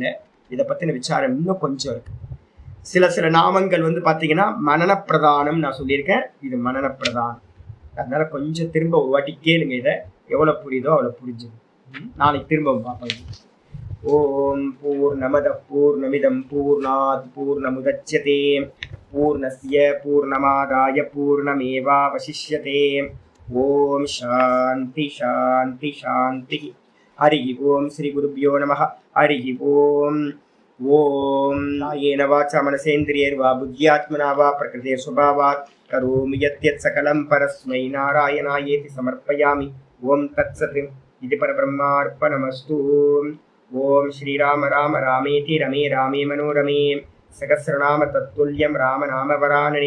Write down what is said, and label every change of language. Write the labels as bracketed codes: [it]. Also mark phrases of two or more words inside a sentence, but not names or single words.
[ta] இதை பத்தின விசாரம் இன்னும் கொஞ்சம் இருக்கு. சில நாமங்கள் வந்து பாத்தீங்கன்னா மனன பிரதானம் நான் சொல்லியிருக்கேன், இது மனன பிரதானம். அதனால கொஞ்சம் திரும்ப ஒரு வாட்டி கேளுங்க, இதை எவ்வளவு புரியுதோ அவ்வளவு புரிஞ்சுது. நாளைக்கு திரும்பவும் பார்ப்போம். [sa] ओम् पूर्णमदः पूर्णमिदं पूर्णात् पूर्णमुदच्यते पूर्णस्य पूर्णमादाय पूर्णमेवावशिष्यते. ओम् शान्तिः शान्तिः शान्तिः. हरि ओम् श्री गुरुभ्यो नमः. हरि ओम्. ओम् कायेन वाचा मनसेन्द्रियैर्वा बुद्ध्यात्मना वा प्रकृतेः स्वभावात् करोमि यद्यत् सकलं परस्मै नारायणायेति समर्पयामि. ओम् तत्सत्. इदं परब्रह्मार्पणमस्तु. ओम् श्रीराम राम रामेति रमे रामे मनोरमे सहस्रनाम तत्तुल्यं राम नाम वरानने.